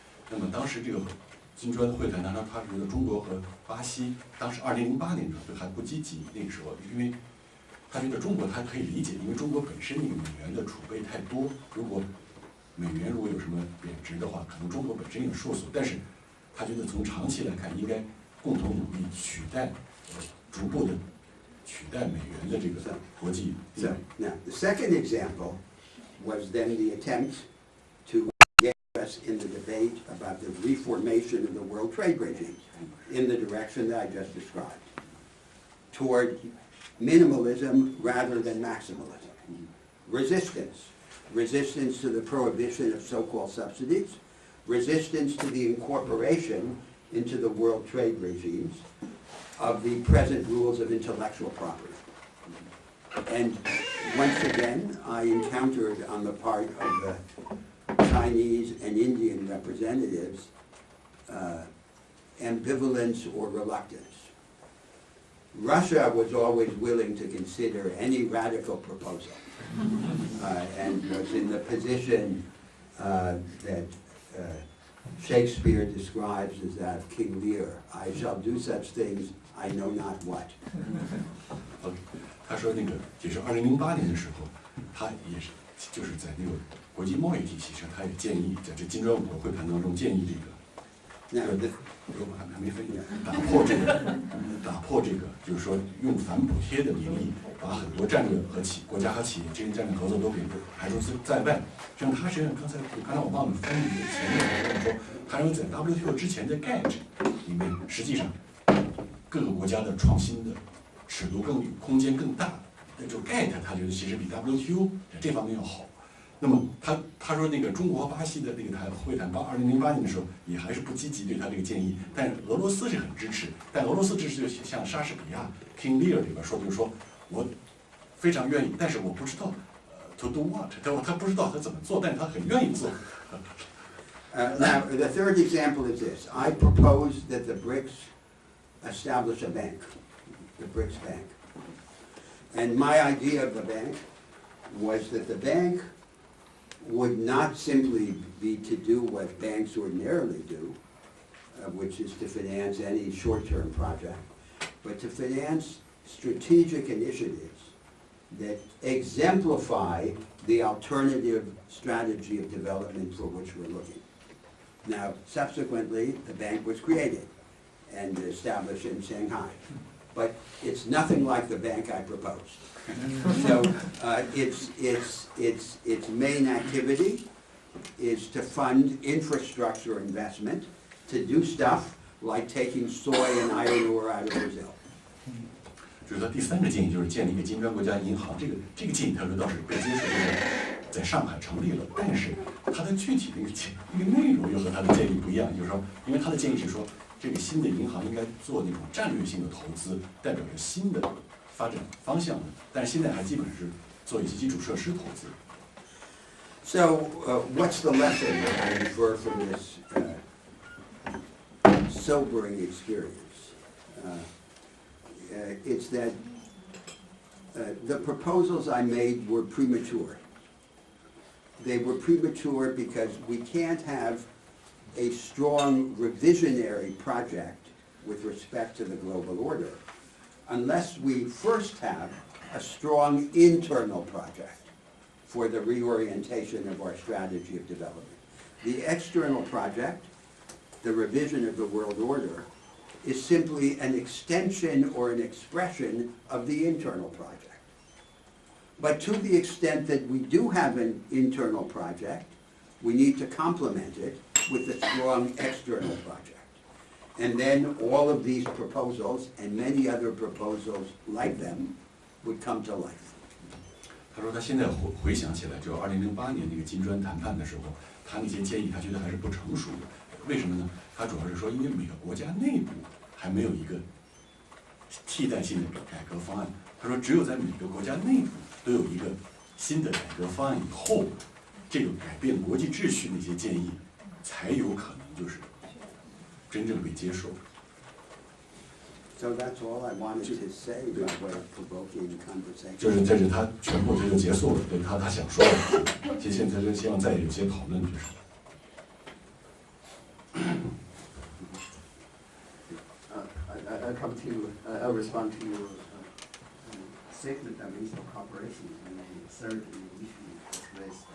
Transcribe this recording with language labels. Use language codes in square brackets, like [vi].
[zh] 那么当时这个金砖会谈当中，他觉得中国和巴西当时2008年的时候还不积极，那个时候因为他觉得中国他可以理解，因为中国本身那个美元的储备太多，如果美元如果有什么贬值的话，可能中国本身有束缚，但是他觉得从长期来看，应该共同努力逐步的取代美元的这个国际地位。 [en] Now, the second example was then the attempt to get us in the debate about the reformation of the world trade regime in the direction that I just described, toward minimalism rather than maximalism. Resistance to the prohibition of so-called subsidies, resistance to the incorporation into the world trade regimes of the present rules of intellectual property. And once again, I encountered on the part of the Chinese and Indian representatives ambivalence or reluctance. Russia was always willing to consider any radical proposal and was in the position that Shakespeare describes as that of King Lear. I shall do such things, I know not what. [zh] 他说那个就是2008年的时候，他也是就是在那个国际贸易体系上，他也建议在这金砖五国会谈当中建议这个。 [en] Now, [zh] 我还没分享，打破这个，就是说用反补贴的名义，把很多战略和国家和企业之间战略合作都给排除在外。这样他实际上刚才我忘了翻译的前面跟我说，他认为在 WTO 之前的 GATT 里面，实际上各个国家的创新的尺度空间更大。那就 GATT 他觉得其实比 WTO 在这方面要好。那么他说那个中国和巴西的那个会谈到2008年的时候也还是不积极对他这个建议，但是俄罗斯是很支持，但俄罗斯支持就像莎士比亚 King Lear 里边说，就是说我非常愿意，但是我不知道 [en] to do what， [zh] 他不知道他怎么做，但是他很愿意做。 [en] Now, the third example is this. I propose that the BRICS establish a bank, the BRICS Bank. And my idea of the bank was that the bank would not simply be to do what banks ordinarily do, which is to finance any short-term project, but to finance strategic initiatives that exemplify the alternative strategy of development for which we're looking. Now, subsequently, the bank was created and established in Shanghai, but it's nothing like the bank I proposed. So its main activity is to fund infrastructure investment, to do stuff like taking soy and iron ore out of Brazil. [zh] 就是说第三个建议就是建立一个金砖国家银行，这个建议他说倒是被接受，在上海成立了，但是它的具体那个内容又和他的建议不一样，就是说，因为他的建议是说，这个新的银行应该做那种战略性的投资，代表着新的发展方向的，但是现在还基本是做一些基础设施投资。 [en] So what's the lesson that I infer from this sobering experience? It's that the proposals I made were premature. They were premature because we can't have a strong revisionary project with respect to the global order unless we first have a strong internal project for the reorientation of our strategy of development. The external project, the revision of the world order, is simply an extension or an expression of the internal project. But to the extent that we do have an internal project, we need to complement it with a strong external project. And then all of these proposals and many other proposals like them would come to life. [zh] 他说他现在回想起来，就2008年那个金砖谈判的时候，他那些建议他觉得还是不成熟的。为什么呢？他主要是说，因为每个国家内部还没有一个替代性的改革方案。他说，只有在每个国家内部都有一个新的改革方案以后，这个改变国际秩序那些建议才有可能就是真正被接受。 [en] So that's all I wanted to say by way of provoking conversation. [zh] 这是他全部这就结束了，对他想说的。其实现在就希望再有些讨论，就是。 [en] I come to, I'll respond to your second dimension of cooperation and the third issue raised.